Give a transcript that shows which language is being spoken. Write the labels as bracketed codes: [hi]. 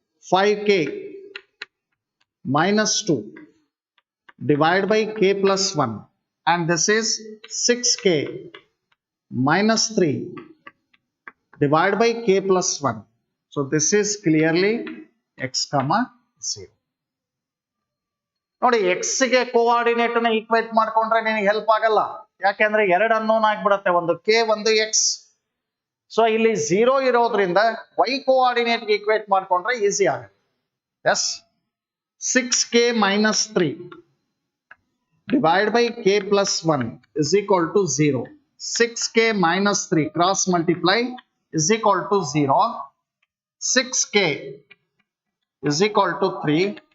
[en] 5k -2 divided by k plus 1, and this is 6k -3 divided by k plus 1. So So this is clearly x comma 0. [kn] ನೋಡಿ x ಗೆ coordinate ನ equate ಮಾಡ್ಕೊಂಡ್ರೆ ನಿನಗೆ help ಆಗಲ್ಲ, ಯಾಕೆಂದ್ರೆ ಎರಡು ಅನ್ನೋನ್ ಆಗ್ಬಿಡತ್ತೆ, ಒಂದು k ಒಂದು x. ಸೊ ಇಲ್ಲಿ 0 ಇರೋದ್ರಿಂದ y ಕೋಆರ್ಡಿನೇಟ್ ಗೆ ಈಕ್ವೇಟ್ ಮಾಡ್ಕೊಂಡ್ರೆ ಈಸಿ ಆಗುತ್ತೆ. [en] Yes 6k minus 3 divided by k plus 1 is equal to 0. 6k minus 3 cross multiply is equal to 0. 6k is equal to 3.